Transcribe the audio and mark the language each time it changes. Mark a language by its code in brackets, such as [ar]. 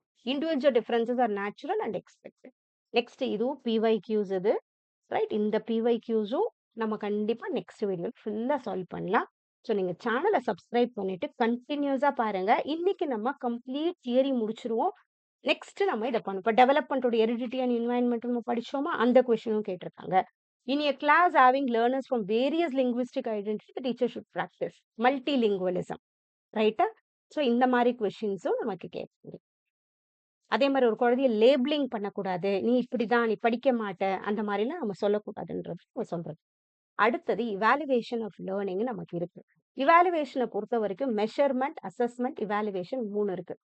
[en] Individual differences are natural and expected. [ta] Next இதுவும் பிஒய்க்யூஸ் இது. [en] Right? [ta] இந்த பிஒய்க்யூஸும் நம்ம கண்டிப்பா நெக்ஸ்ட் வீடியோல ஃபுல்லா சால்வ் பண்ணலாம். ஸோ நீங்க சேனல சப்ஸ்கிரைப் பண்ணிட்டு கன்டினியூஸா பாருங்க. இன்னைக்கு நம்ம கம்ப்ளீட் தியரி முடிச்சுருவோம். நெக்ஸ்ட் நம்ம இத பண்ணுவோம். இப்ப டெவலப்மென்ட்டோட ஹெரிடிட்டி அண்ட் என்வைரன்மென்ட் நம்ம படிச்சோமா? அந்த கொஸ்டினும் கேட்டிருக்காங்க. [en] In a class having learners from various linguistic identity, the teacher should practice multilingualism. [ta] ரைட்டா? ஸோ இந்த மாரி கொஸ்டின்ஸும் நமக்கு கேட்குது. அதே மாரி ஒரு குழந்தைய லேபிளிங் பண்ணக்கூடாது. நீ இப்படிதான், நீ படிக்க மாட்ட. அந்த மாரிலாம் நம்ம சொல்லக்கூடாதுன்றது நம்ம சொல்றது. அடுத்தது இவாலுவேஷன் ஆஃப் லேர்னிங் நமக்கு இருக்கு. இவாலுவேஷன பொறுத்தவரைக்கும் மெஷர்மென்ட், அசஸ்மென்ட், இவாலுவேஷன் 3 இருக்கு.